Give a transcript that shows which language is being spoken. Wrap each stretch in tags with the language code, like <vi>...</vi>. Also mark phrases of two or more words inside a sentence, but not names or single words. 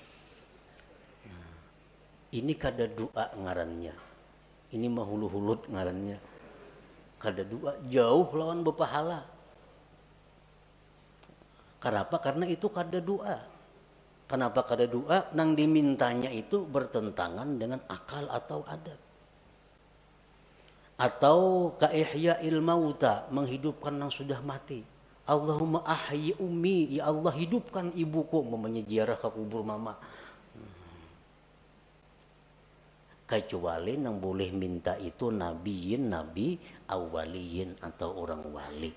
<bjn>Ini kada doa ngarannya. Ini mahulu-hulut ngarannya. Kada doa, jauh lawan berpahala. Kenapa? Karena itu kada doa. Kenapa kada doa? Nang dimintanya itu bertentangan dengan akal atau adat. Atau</bjn> <ar>kaihya'il mauta,</ar> <bjn>menghidupkan yang sudah mati.</bjn> <ar>Allahumma ahyi ummi, ya Allah</ar> <bjn>hidupkan ibuku, mamanya ziarah ke kubur mama. Kecuali yang boleh minta itu nabiyin, nabi, awaliyin atau orang wali.</bjn>